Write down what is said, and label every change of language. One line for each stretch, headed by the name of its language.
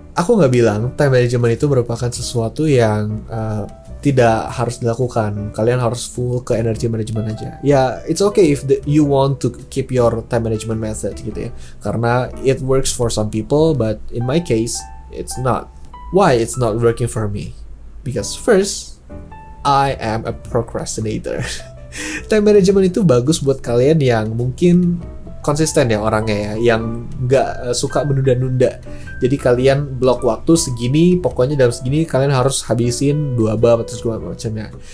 Indonesian: Aku nggak bilang time management itu merupakan sesuatu yang tidak harus dilakukan. Kalian harus full ke energy management aja.
English: Ya, it's okay if you want to keep your time management method
Indonesian: gitu ya. Karena
English: it works for some people, but in my case, it's not. Why it's not working for me? Because first, I am a procrastinator.
Indonesian: Time management itu bagus buat kalian yang mungkin konsisten ya orangnya ya, yang nggak suka menunda-nunda. Jadi kalian blok waktu segini, pokoknya dalam segini kalian harus habisin 2 bab atau segala macamnya.